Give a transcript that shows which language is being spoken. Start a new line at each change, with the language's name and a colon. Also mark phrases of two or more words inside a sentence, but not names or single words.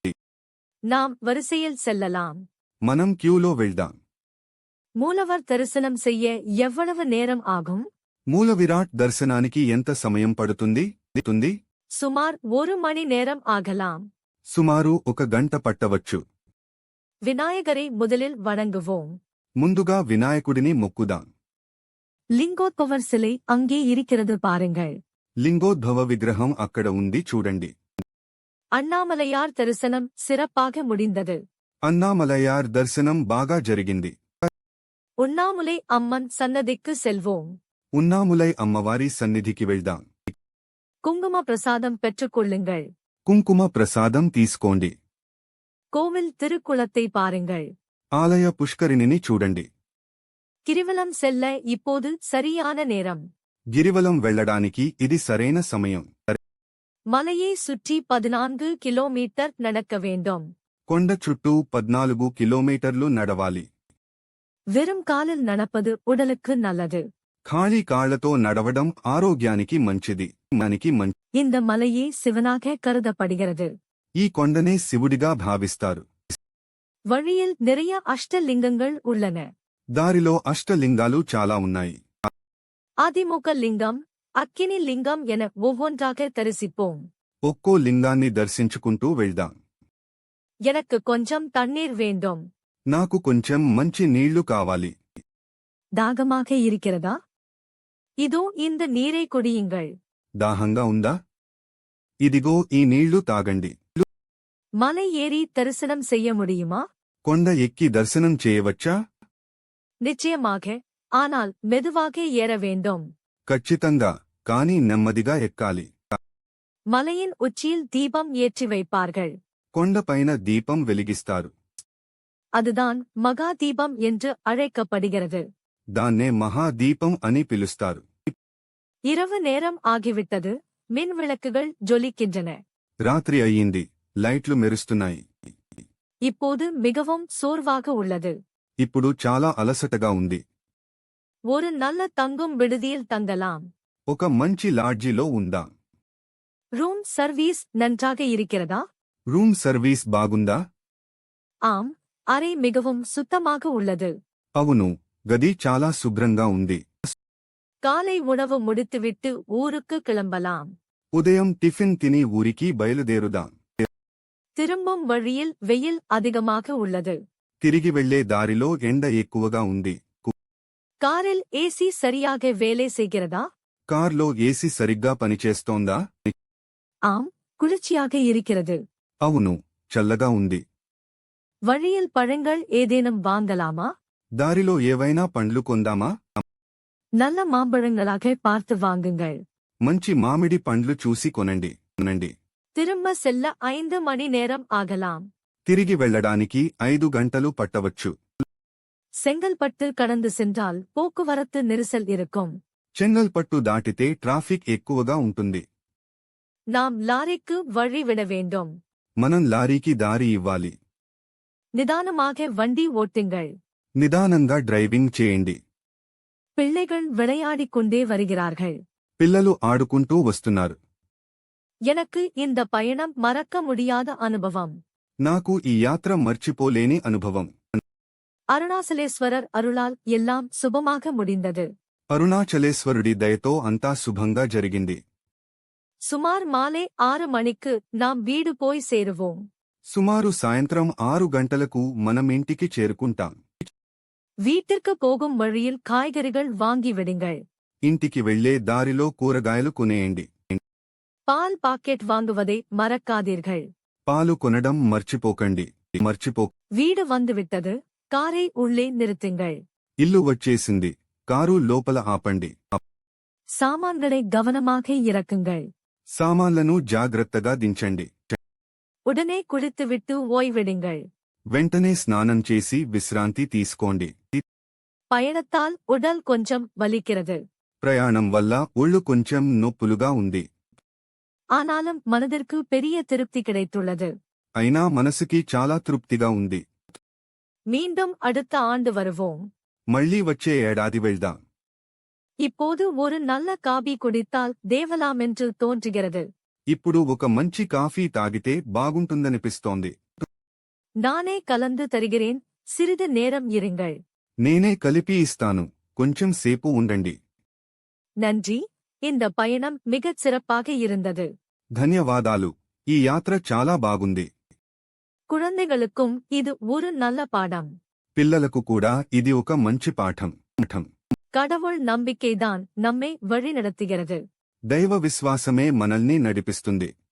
Tamil: நாம் வரிசையில் செல்லலாம்.
Telugu: మనం క్యూలో వెళ్దాం.
Tamil: மூலவர் தரிசனம் செய்ய எவ்வளவு நேரம் ஆகும்?
Telugu: మూల విరాట్ దర్శనానికి ఎంత సమయం పడుతుంది?
Tamil: சுமார் 1 மணி நேரம் ஆகலாம்.
Telugu: సుమారు 1 గంట పట్టవచ్చు.
Tamil: விநாயகரை முதலில் வணங்குவோம்.
Telugu: ముందుగా వినాయకుడిని మొక్కుదాం.
Tamil: லிங்கோத்பவர் சிலை அங்கே இருக்கிறது பாருங்கள்.
Telugu: లింగోద్భవ విగ్రహం అక్కడ ఉంది చూడండి.
Tamil: அண்ணாமலையார் தரிசனம் சிறப்பாக முடிந்தது.
Telugu: అన్నామలయార్ దర్శనం బాగా జరిగింది.
Tamil: உண்ணாமுலை அம்மன் சன்னதிக்கு செல்வோம்.
Telugu: ఉన్నాములై అమ్మవారి సన్నిధికి వెళ్దాం.
Tamil: குங்கும பிரசாதம் பெற்றுக்கொள்ளுங்கள்.
Telugu: కుంకుమ ప్రసాదం తీసుకోండి.
Tamil: கோவில் திருக்குளத்தை பாருங்கள்.
Telugu: ఆలయ పుష్కరిణిని చూడండి.
Tamil: கிரிவலம் செல்ல இப்போது சரியான நேரம்.
Telugu: గిరివలం వెళ్లడానికి ఇది సరైన సమయం.
Tamil: மலையை சுற்றி 14 கிலோமீட்டர் நடக்க வேண்டும்.
Telugu: కొండ చుట్టూ 14 కిలోమీటర్లు నడవాలి.
Tamil: வெறும் காலில் நடப்பது உடலுக்கு நல்லது.
Telugu: ఖాళీ కాళ్లతో నడవడం ఆరోగ్యానికి మంచిది.
Tamil: இந்த மலையே சிவனாக கருதப்படுகிறது.
Telugu: ఈ కొండనే శివుడిగా భావిస్తారు.
Tamil: வழியில் நிறைய அஷ்டலிங்கங்கள் உள்ளன.
Telugu: దారిలో అష్టలింగాలు చాలా ఉన్నాయి.
Tamil: அதிமுக லிங்கம், அக்கினி லிங்கம் என ஒவ்வொன்றாக தரிசிப்போம்.
Telugu: ఒక్కో లింగాన్ని దర్శించుకుంటూ వెళ్దాం.
Tamil: எனக்கு கொஞ்சம் தண்ணீர் வேண்டும்.
Telugu: నాకు కొంచెం మంచి నీళ్లు కావాలి.
Tamil: தாகமாக இருக்கிறதா? இதோ இந்த நீரை குடியுங்கள்.
Telugu: దాహంగా ఉందా? ఇదిగో ఈ నీళ్లు తాగండి.
Tamil: மலை ஏறி தரிசனம் செய்ய முடியுமா?
Telugu: కొండ ఎక్కి దర్శనం చేయవచ్చా?
Tamil: நிச்சயமாக, ஆனால் மெதுவாக ஏற வேண்டும்.
Telugu: ఖచ్చితంగా, కానీ నెమ్మదిగా ఎక్కాలి.
Tamil: மலையின் உச்சியில் தீபம் ஏற்றி வைப்பார்கள்.
Telugu: కొండపైన దీపం వెలిగిస్తారు.
Tamil: அதுதான் மகா தீபம் என்று அழைக்கப்படுகிறது.
Telugu: దాన్నే మహాదీపం అని పిలుస్తారు.
Tamil: இரவு நேரம் ஆகிவிட்டது. மின் விளக்குகள் ஜொலிக்கின்றன.
Telugu: రాత్రి అయ్యింది, లైట్లు మెరుస్తున్నాయి.
Tamil: இப்போது மிகவும் சோர்வாக உள்ளது.
Telugu: ఇప్పుడు చాలా అలసటగా ఉంది.
Tamil: ஒரு நல்ல தங்கும் விடுதியில் தங்கலாம்.
Telugu: ఒక మంచి లాడ్జిలో ఉందాం.
English: room service
Tamil: நன்றாக இருக்கிறதா?
English: room service
Telugu: బాగుందా?
Tamil: ஆம், அறை மிகவும் சுத்தமாக உள்ளது.
Telugu: అవును, గది చాలా శుభ్రంగా ఉంది.
Tamil: காலை உணவு முடித்துவிட்டு ஊருக்கு கிளம்பலாம்.
Telugu: ఉదయం టిఫిన్ తిని ఊరికి బయలుదేరుదాం.
Tamil: திரும்பும் வழியில் வெயில் அதிகமாக உள்ளது.
Telugu: తిరిగి వెళ్లే దారిలో ఎండ ఎక్కువగా ఉంది.
Tamil: காரில் ஏசி சரியாக வேலை செய்கிறதா?
Telugu: కార్లో ఏసీ సరిగ్గా పనిచేస్తోందా?
Tamil: ஆம், குளிர்ச்சியாக இருக்கிறது.
Telugu: అవును, చల్లగా ఉంది.
Tamil: வழியில் பழங்கள் ஏதேனும் வாங்கலாமா?
Telugu: దారిలో ఏవైనా పండ్లు కొందామా?
Tamil: நல்ல மாம்பழங்களாக பார்த்து வாங்குங்கள்.
Telugu: మంచి మామిడి పండ్లు చూసి కొనండి.
Tamil: திரும்ப செல்ல 5 மணி நேரம் ஆகலாம்.
Telugu: తిరిగి వెళ్లడానికి 5 గంటలు పట్టవచ్చు.
Tamil: செங்கல்பட்டு கடந்து சென்றால் போக்குவரத்து நெரிசல் இருக்கும்.
Telugu: చెంగల్పట్టు దాటితే ట్రాఫిక్ ఎక్కువగా ఉంటుంది.
Tamil: நாம் லாரிக்கு வழி விட வேண்டும்.
Telugu: మనం లారీకి దారి ఇవ్వాలి.
Tamil: நிதானமாக வண்டி ஓட்டுங்கள்.
Telugu: నిదానంగా డ్రైవింగ్ చేయండి.
Tamil: பிள்ளைகள் விளையாடிக் கொண்டே வருகிறார்கள்.
Telugu: పిల్లలు ఆడుకుంటూ వస్తున్నారు.
Tamil: எனக்கு இந்த பயணம் மறக்க முடியாத அனுபவம்.
Telugu: నాకు ఈ యాత్ర మర్చిపోలేని అనుభవం.
Tamil: அருணாசலேஸ்வரர் அருளால் எல்லாம் சுபமாக முடிந்தது.
Telugu: అరుణాచలేశ్వరుడి దయతో అంతా శుభంగా జరిగింది.
Tamil: சுமார் மாலை 6 மணிக்கு நாம் வீடு போய் சேருவோம்.
Telugu: సుమారు సాయంత్రం 6 గంటలకు మనం ఇంటికి చేరుకుంటాం.
Tamil: வீட்டிற்கு போகும் வழியில் காய்கறிகள் வாங்கி விடுங்கள்.
Telugu: ఇంటికి వెళ్లే దారిలో కూరగాయలు కొనేయండి.
Tamil: பால் பாக்கெட் வாங்குவதை மறக்காதீர்கள்.
Telugu: పాలు కొనడం మర్చిపోకండి.
Tamil: வீடு வந்துவிட்டது, காரை உள்ளே நிறுத்துங்கள்.
Telugu: ఇల్లు వచ్చేసింది, కారు లోపల ఆపండి.
Tamil: சாமான்களை கவனமாக இறக்குங்கள்.
Telugu: సామాన్లను జాగ్రత్తగా దించండి.
Tamil: உடனே குளித்துவிட்டு ஓய்விடுங்கள்.
Telugu: వెంటనే స్నానం చేసి విశ్రాంతి తీసుకోండి.
Tamil: பயணத்தால் உடல் கொஞ்சம் வலிக்கிறது.
Telugu: ప్రయాణం వల్ల ఒళ్ళు కొంచెం నొప్పులుగా ఉంది.
Tamil: ஆனாலும் மனதிற்கு பெரிய திருப்தி கிடைத்துள்ளது.
Telugu: అయినా మనసుకి చాలా తృప్తిగా ఉంది.
Tamil: மீண்டும் அடுத்த ஆண்டு வருவோம்.
Telugu: మళ్లీ వచ్చే ఏడాది వెళ్దాం.
Tamil: இப்போது ஒரு நல்ல காபி குடித்தால் தேவலாமென்று தோன்றுகிறது.
Telugu: ఇప్పుడు ఒక మంచి కాఫీ తాగితే బాగుంటుందనిపిస్తోంది.
Tamil: நானே கலந்து தருகிறேன், சிறிது நேரம் இருங்கள்.
Telugu: నేనే కలిపి ఇస్తాను, కొంచెం సేపు ఉండండి.
Tamil: நன்றி, இந்த பயணம் மிகச் சிறப்பாக இருந்தது.
Telugu: ధన్యవాదాలు, ఈ యాత్ర చాలా బాగుంది.
Tamil: குழந்தைகளுக்கும் இது ஒரு நல்ல பாடம்.
Telugu: పిల్లలకు కూడా ఇది ఒక మంచి పాఠం.
Tamil: கடவுள் நம்பிக்கைதான் நம்மை வழிநடத்துகிறது.
Telugu: దైవ విశ్వాసమే మనల్ని నడిపిస్తుంది.